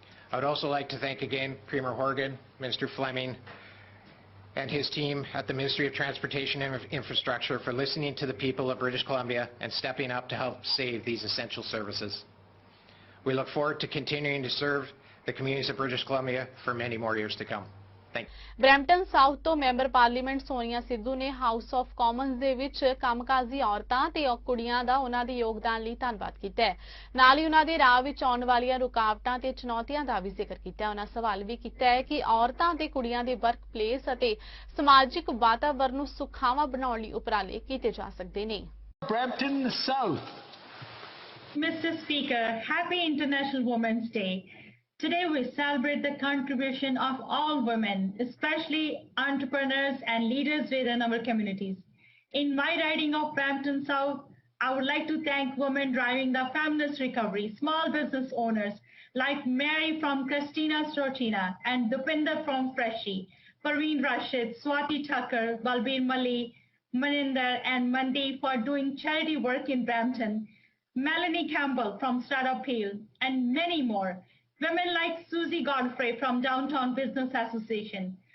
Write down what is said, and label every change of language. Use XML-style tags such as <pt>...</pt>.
<en>I would also like to thank again Premier Horgan, Minister Fleming, and his team at the Ministry of Transportation and Infrastructure for listening to the people of British Columbia and stepping up to help save these essential services. We look forward to continuing to serve the communities of British Columbia for many more years to come. Thank you.</en> <pa>Brampton south ਤੋਂ member parliament Sonia Sidhu ਨੇ house of Commons ਦੇ ਵਿੱਚ ਕੰਮਕਾਜੀ ਔਰਤਾਂ ਤੇ ਕੁੜੀਆਂ ਦਾ ਉਹਨਾਂ ਦੇ ਯੋਗਦਾਨ ਲਈ ਧੰਨਵਾਦ ਕੀਤਾ ਹੈ। ਨਾਲ ਹੀ ਉਹਨਾਂ ਦੇ ਰਾਹ ਵਿੱਚ ਆਉਣ ਵਾਲੀਆਂ ਰੁਕਾਵਟਾਂ ਤੇ ਚੁਣੌਤੀਆਂ ਦਾ ਵੀ ਜ਼ਿਕਰ ਕੀਤਾ ਹੈ। ਉਹਨਾਂ ਸਵਾਲ ਵੀ ਕੀਤਾ ਹੈ ਕਿ ਔਰਤਾਂ ਤੇ ਕੁੜੀਆਂ ਦੇ ਵਰਕ ਪਲੇਸ ਅਤੇ ਸਮਾਜਿਕ ਵਾਤਾਵਰਣ ਨੂੰ ਸੁਖਾਵਾਂ ਬਣਾਉਣ ਲਈ ਉਪਰਾਲੇ ਕੀਤੇ ਜਾ ਸਕਦੇ ਨੇ।</pa> <en>Brampton South. Mr. Speaker, happy International Women's Day. Today we celebrate the contribution of all women, especially entrepreneurs and leaders within our communities. In my riding of Brampton South, I would like to thank women driving the feminist recovery, small business owners like Mary from Christina Stortina and Dupinder from Freshie, Parveen Rashid, Swati Tucker, Balbir Mali, Maninder and Mandi for doing charity work in Brampton, Melanie Campbell from Startup Hill, and many more. Women like Susie Godfrey from Downtown Business Association,</en>